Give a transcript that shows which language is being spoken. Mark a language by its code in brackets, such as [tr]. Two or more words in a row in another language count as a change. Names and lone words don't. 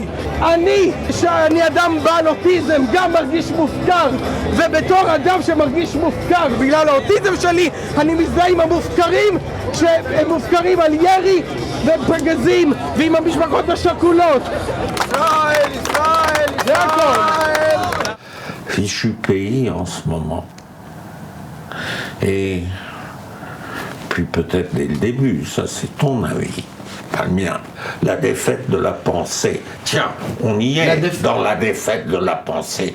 [he] שאני אדם בעל אוטיזם גם מרגיש מופקר, ובתור אדם שמרגיש מופקר בגלל האוטיזם שלי אני מזדהה עם המופקרים שהם מופקרים על ירי ופגזים ועם המשפחות השכולות. ישראל, ישראל, ישראל! [fr] Fichu pays en ce moment. Et puis peut-être dès le début, ça c'est ton avis, pas le mien. La défaite de la pensée. Tiens, on y est dans la défaite de la pensée.